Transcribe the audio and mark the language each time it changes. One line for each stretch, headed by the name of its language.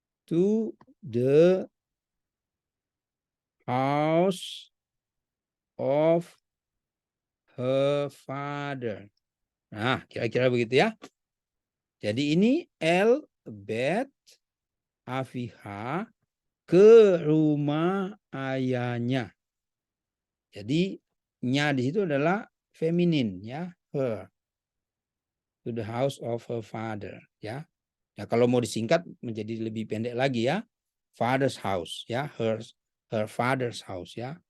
English: To the house of her father.
Indonesian: Nah, kira-kira begitu ya. Jadi ini El Bet Afiha ke rumah ayahnya. Jadi nya di situ adalah feminin ya, her.
English: To the house of her father ya.
Indonesian: Ya kalau mau disingkat menjadi lebih pendek lagi ya.
English: Father's house ya, her father's house ya.